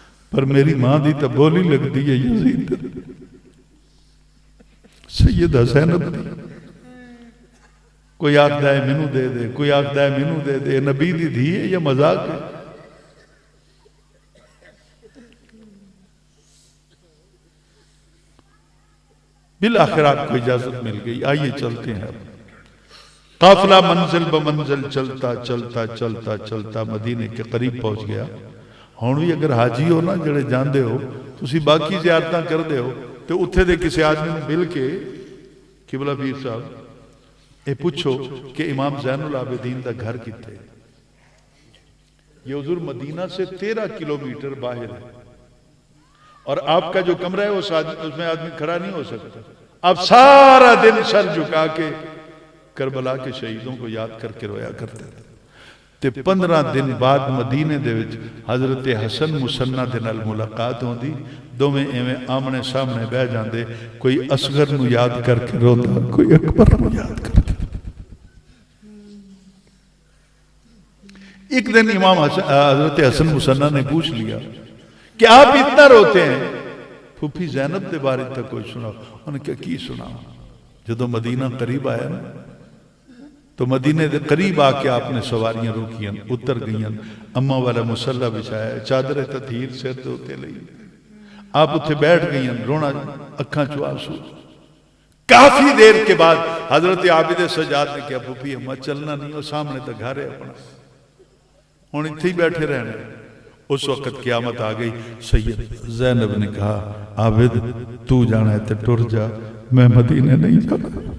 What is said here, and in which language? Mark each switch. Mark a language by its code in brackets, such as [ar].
[pa] پر میری ماں دی تو بولی لگ دی ہے یزید سیدہ زینب دی. کوئی آکھدا ہے مینوں دے دے, کوئی آکھدا ہے مینوں دے دے. نبی دی دھی ہے یا مذاق ہے؟ [ur] بالآخر آپ کو اجازت مل گئی. آئیے چلتے ہیں. قافلہ منزل بمنزل چلتا چلتا چلتا چلتا مدینے کے قریب پہنچ گیا. [pa] ہون بھی اگر حاجی ہو نا جڑے جاندے ہو تسی باقی زیارتاں کر دے ہو تو اتھے دے کسی آدمی مل کے قبلہ پیر صاحب اے پوچھو کہ امام زین العابدین دا گھر کتے. [ur] یہ حضور مدینہ سے 13 کلومیٹر باہر ہے اور آپ کا جو کمرہ ہے اس میں آدمی کھڑا نہیں ہو سکتا. آپ سارا دن سر جھکا کے کربلا کے شہیدوں کو یاد کر کے رویا کرتے تھے. [pa] تے 15 دن بعد مدینے دے وچ حضرت حسن مسنہ دے نال ملاقات ہوندی. دوویں ایویں آمنے سامنے بہ جاندے. کوئی اصغر نو یاد کر کے روندا, کوئی اکبر نو یاد کر کے. [ur] ایک دن امام حضرت حسن مسنہ نے پوچھ لیا کہ آپ اتنا روتے ہیں, پھوپھی زینب دے بارے تک کوئی سنا؟ انہوں نے کہا کی سنا. [pa] جدو مدینہ قریب آیا نا تو مدینے دے قریب آ کے آپ نے سواریاں روکیاں, اتر گئیاں, اماں والا مسلح بچھایا, چادر تطہیر سر دے ہوتے لئی, آپ اتھے بیٹھ گئیاں, رونا اکھاں چو آنسو. [ur] کافی دیر کے بعد حضرت عابد سجاد نے کہا پھوپھی اماں چلنا نہیں, اور سامنے تک گھر ہے اپنا, [pa] ہن اتھے ہی بیٹھے رہنے. [ur] اس وقت قیامت آ گئی. سید زینب نے کہا [pa] عابد تو جانا ہے تے ٹر جا, میں مدینے نہیں جانا.